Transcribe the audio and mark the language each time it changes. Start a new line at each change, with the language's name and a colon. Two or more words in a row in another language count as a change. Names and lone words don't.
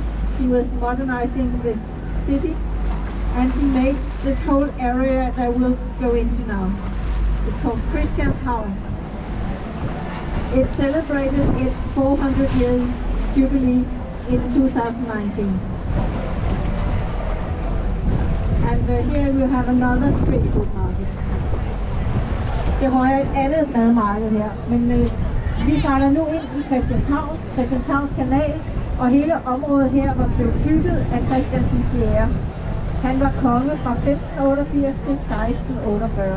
English: He was modernizing this city, and he made this whole area that we'll go into now. It's called Christianshavn. It celebrated its 400 years jubilee in 2019. And here we have another street food market.
Danish: Til højre et andet madmarked her, men vi sejler nu ind i Christianshavn, Christianshavns Kanal, og hele området her var blevet bygget af Christian IV. Han var konge fra 1588 til 1648.